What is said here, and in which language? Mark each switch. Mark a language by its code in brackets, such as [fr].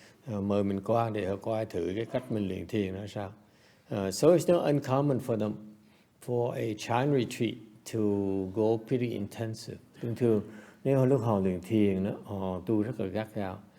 [vi] Mời mình qua để họ coi thử cái cách mình luyện thiền là sao. [en] So it's not uncommon for them for a chant retreat to go pretty intensive. [vi] Thường nếu lúc họ luyện thiền đó, họ tu rất là gắt gao.